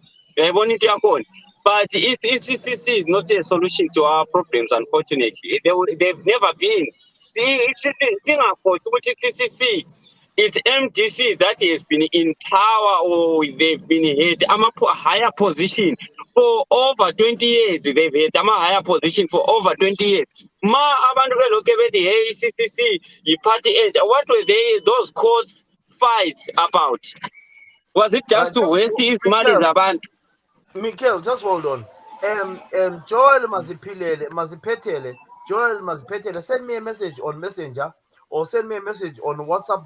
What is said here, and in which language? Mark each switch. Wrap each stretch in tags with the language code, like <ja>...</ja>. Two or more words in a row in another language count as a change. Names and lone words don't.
<en>But CCC is not a solution to our problems, unfortunately. They've never been. CCC is MDC that has been in power or they've been had a higher position for over 20 years. They've had a higher position for over 20 years.</en> <nd>Abantu beloke bethi hey CCC party age.</nd> <en>What were those courts fights about? Was it just to waste his money abantu? Mikel, just hold on. Joel Mazipetele, send me a message on Messenger or send me a message on WhatsApp.</en>